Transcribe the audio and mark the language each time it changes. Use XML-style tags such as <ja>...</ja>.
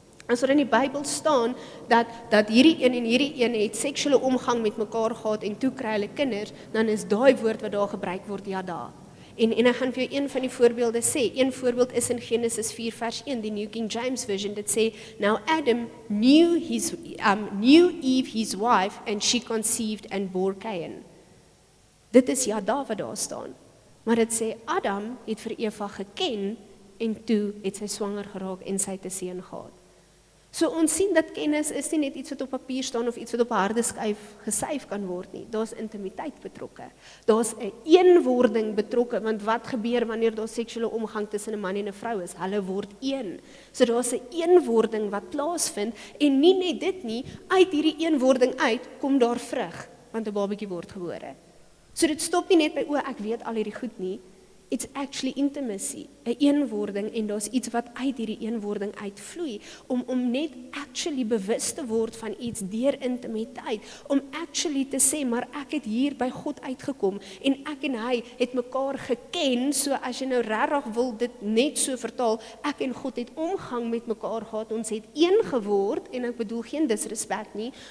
<af>As er in die Bybel staan dat hierdie een en hierdie een het seksuele omgang met mekaar gehad en toe kry hulle kinders, dan is daai woord wat daar gebruik word, yada. En ek gaan vir jou een van die voorbeelde sê. Een voorbeeld is in Genesis 4 vers 1, die New King James Version. Dit sê,</af> <en>now Adam knew Eve his wife, and she conceived and bore Cain.</en> <af>Dit is yada wat daar staan. Maar dit sê, Adam het vir Eva geken, en toe het sy swanger geraak en sy het 'n seun gehad. So ons sien dat kennis is nie net iets wat op papier staan of iets wat op 'n harde skyf gesyf kan word nie. Daar's intimiteit betrokke. Daar's 'n eenwording betrokke, want wat gebeur wanneer daar seksuele omgang tussen 'n man en 'n vrou is? Hulle word een. So daar's 'n eenwording wat plaasvind, en nie net dit nie, uit hierdie eenwording uit kom daar vrug, want 'n babatjie word gebore. So dit stop nie net by, ek weet al hierdie goed nie.</af> <en>It's actually intimacy,</en> <af>'n eenwording, en daar's iets wat uit hierdie eenwording uitvloei, om net actually bewus te word van iets deur intimiteit, om actually te sê, maar ek het hier by God uitgekom, en ek en hy het mekaar geken, so as jy nou regtig wil dit net so vertaal, ek en God het omgang met mekaar gehad, ons het een geword, en ek bedoel geen disrespect nie,</af>